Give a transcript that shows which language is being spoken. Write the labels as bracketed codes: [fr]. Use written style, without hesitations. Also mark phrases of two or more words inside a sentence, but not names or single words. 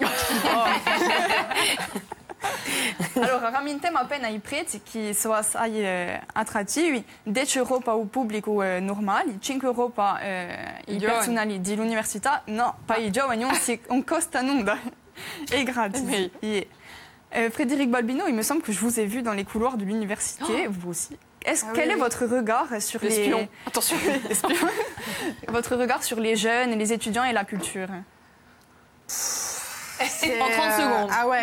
[it] Allora, rammentiamo appena i prezzi che sono assai attrattivi, 10 euro per il pubblico normale, 5 euro per i personali dell'università, no, per i giovani on costa nulla, è gratis. [fr] Et, Frédéric Balbino, il me semble que je vous ai vu dans les couloirs de l'université, vous aussi. Quel est votre regard sur les... Attention, votre regard sur les jeunes, les étudiants et la culture? En 30 secondes. Ah ouais,